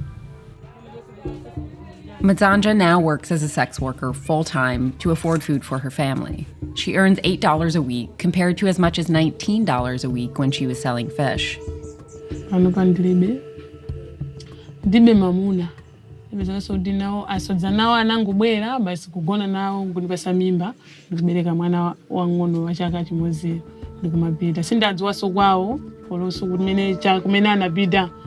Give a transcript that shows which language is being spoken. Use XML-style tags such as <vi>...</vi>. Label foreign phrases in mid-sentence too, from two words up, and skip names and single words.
<en>Mtsanja now works as a sex worker full-time to afford food for her family. She earns $8 a week compared to as much as $19 a week when she was selling fish.</en> <ny>Ndibe mamuna. Ndibezaso dinao asodza nawo anangubwera basi kugona nawo kunipasa mimba ndibereka mwana wang'ono wa chaka chimodzi ndikumapita. Sindadziwaso kwawo oloso kumene anapita.</ny>